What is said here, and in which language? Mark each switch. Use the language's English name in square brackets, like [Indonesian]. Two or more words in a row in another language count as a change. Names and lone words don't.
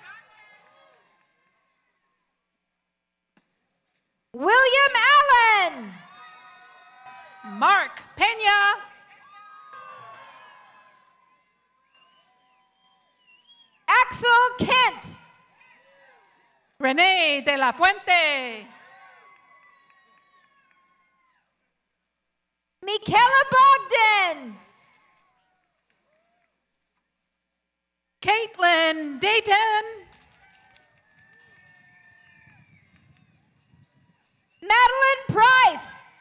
[English] William Allen. Mark Pena. Axel Kent. Renee de la Fuente. Michaela Bogdan. Caitlin Dayton. Madeline Price.